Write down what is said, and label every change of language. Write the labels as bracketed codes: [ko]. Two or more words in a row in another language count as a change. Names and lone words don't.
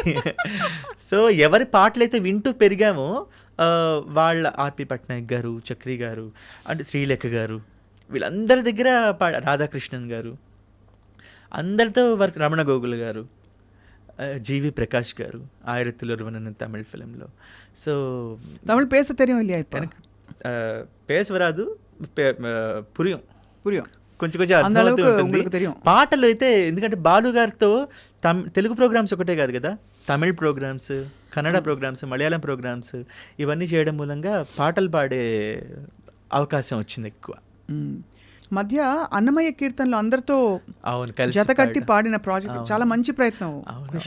[te] సో ఎవరి పాటలైతే వింటూ పెరిగామో వాళ్ళ ఆర్పి పట్నాయక్ గారు, చక్రి గారు, అంటే శ్రీలేఖ గారు, వీళ్ళందరి దగ్గర రాధాకృష్ణన్ గారు, అందరితో వర్క్, రమణ గోగుల్ గారు, జీవి ప్రకాష్ గారు, 1001 తమిళ్ ఫిలింలో. సో [ta] తమిళ్ பேச தெரியும் இல்லையா? இப்போ பேச வராது, புரியும் కొంచెం [te] అర్థమవుతుంది. పాటలు అయితే ఎందుకంటే బాలు గారితో తెలుగు ప్రోగ్రామ్స్ ఒకటే కాదు కదా, తమిళ్ ప్రోగ్రామ్స్, కన్నడ ప్రోగ్రామ్స్, మలయాళం ప్రోగ్రామ్స్, ఇవన్నీ చేయడం మూలంగా పాటలు పాడే అవకాశం వచ్చింది ఎక్కువ. మధ్య అన్నమయ్య కీర్తనలు అందరితో జతకట్టి పాడిన ప్రాజెక్ట్ చాలా మంచి ప్రయత్నం కృష్ణ.